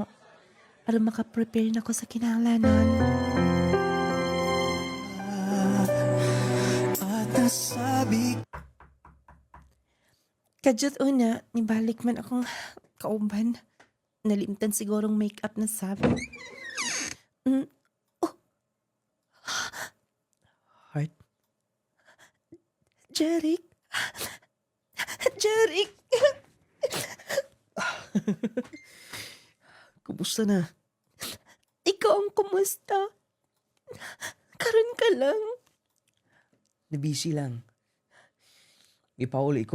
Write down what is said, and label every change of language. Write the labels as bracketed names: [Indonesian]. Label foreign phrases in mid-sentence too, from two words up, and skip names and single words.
[Cebuano] Para makaprepare na ko sa kinahanglanon. Kadyot una, nibalik man akong kauban. Nalimtan sigurong make-up na sabi. Heart? Jeric? Jeric! Kumusta na? Ikaw ang kumusta? Karon ka lang. Nabisi lang. Ipauli ko.